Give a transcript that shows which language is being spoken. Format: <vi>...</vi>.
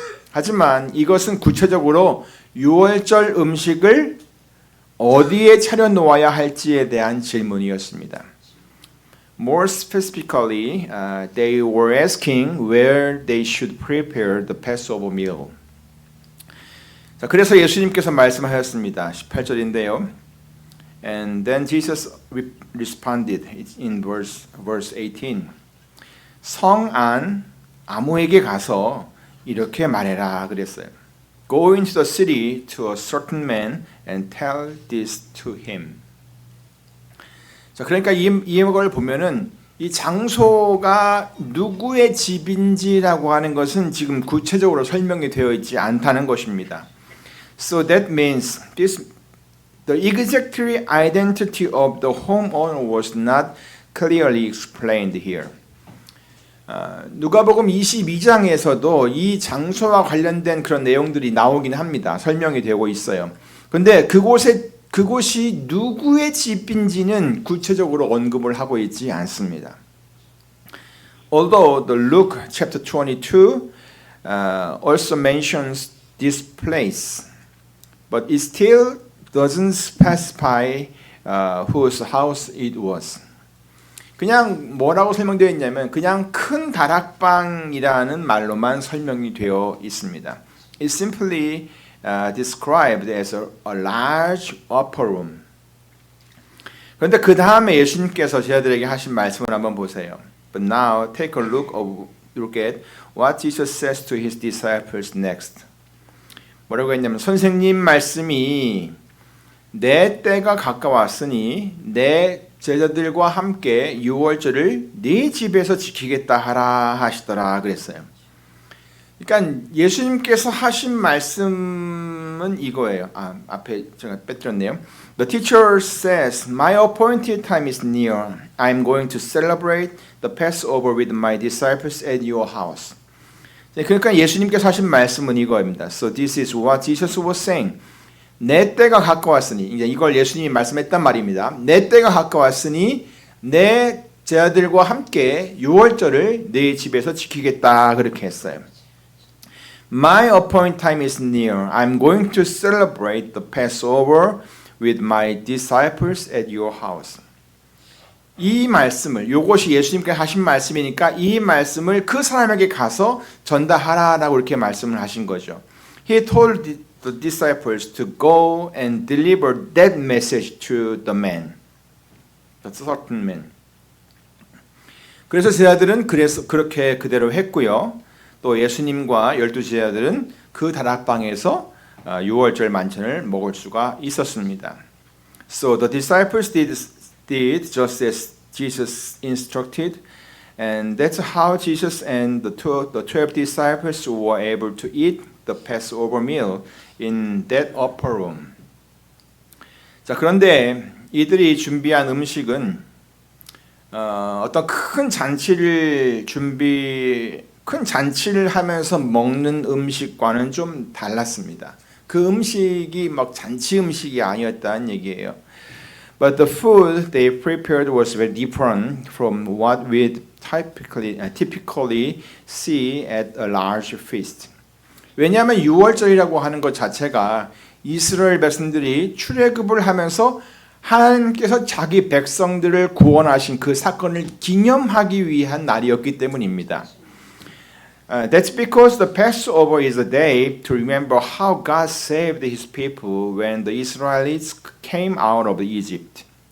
<ko>하지만 이것은 구체적으로 유월절 음식을 어디에 차려놓아야 할지에 대한 질문이었습니다.</ko> <en>More specifically, they were asking where they should prepare the Passover meal.</en> <ko>자, 그래서 예수님께서 말씀하셨습니다. 18절인데요.</ko> <en>And then Jesus responded in verse 18.</en> <ko>성 안 아무에게 가서 이렇게 말해라 그랬어요.</ko> <en>Go into the city to a certain man and tell this to him.</en> <ko>자, 그러니까 이걸 보면은 이 장소가 누구의 집인지라고 하는 것은 지금 구체적으로 설명이 되어 있지 않다는 것입니다.</ko> <en>So that means the exact identity of the homeowner was not clearly explained here.</en> <ko>누가복음 22장에서도 이 장소와 관련된 그런 내용들이 나오긴 합니다. 설명이 되고 있어요. 근데 그곳이 누구의 집인지는 구체적으로 언급을 하고 있지 않습니다.</ko> <en>Although the Luke chapter 22 also mentions this place, but it still doesn't specify whose house it was.</en> <ko>그냥 뭐라고 설명되어 있냐면 그냥 큰 다락방이라는 말로만 설명이 되어 있습니다.</ko> <en>It's simply described as a large upper room.</en> <ko>그런데 그 다음에 예수님께서 제자들에게 하신 말씀을 한번 보세요.</ko> <en>But now take a look at what Jesus says to his disciples next.</en> <ko>뭐라고 했냐면 선생님 말씀이 내 때가 가까웠으니 내 제자들과 함께 유월절을 네 집에서 지키겠다 하라 하시더라 그랬어요. 그러니까 예수님께서 하신 말씀은 이거예요. 앞에 제가 빼뜨렸네요.</ko> <en>The teacher says, My appointed time is near. I'm going to celebrate the Passover with my disciples at your house.</en> <ko>그러니까 예수님께서 하신 말씀은 이거입니다.</ko> <en>So this is what Jesus was saying.</en> <ko>내 때가 가까웠으니 이제 이걸 예수님이 말씀했단 말입니다. 내 때가 가까웠으니 내 제자들과 함께 유월절을 네 집에서 지키겠다 그렇게 했어요.</ko> <en>My appointed time is near. I'm going to celebrate the Passover with my disciples at your house.</en> <ko>이 말씀을 이것이 예수님께 하신 말씀이니까 이 말씀을 그 사람에게 가서 전달하라라고 이렇게 말씀을 하신 거죠.</ko> <en>He told the disciples to go and deliver that message to the man, the certain man.</en> <ko>그래서 제자들은 그렇게 그대로 했고요. 또 예수님과 12 제자들은 그 다락방에서 유월절 만찬을 먹을 수가 있었습니다.</ko> <en>So the disciples did just as Jesus instructed, and that's how Jesus and the 12 disciples were able to eat the Passover meal in that upper room.</en> <ko>자, 그런데 이들이 준비한 음식은 어떤 큰 잔치를 하면서 먹는 음식과는 좀 달랐습니다. 그 음식이 막 잔치 음식이 아니었다는 얘기예요.</ko> <en>But the food they prepared was very different from what we typically see at a large feast.</en> <ko>왜냐하면 유월절이라고 하는 것 자체가 이스라엘 백성들이 출애굽을 하면서 하나님께서 자기 백성들을 구원하신 그 사건을 기념하기 위한 날이었기 때문입니다.</ko> <en>That's because the Passover is a day to remember how God saved His people when the Israelites came out of Egypt.</en>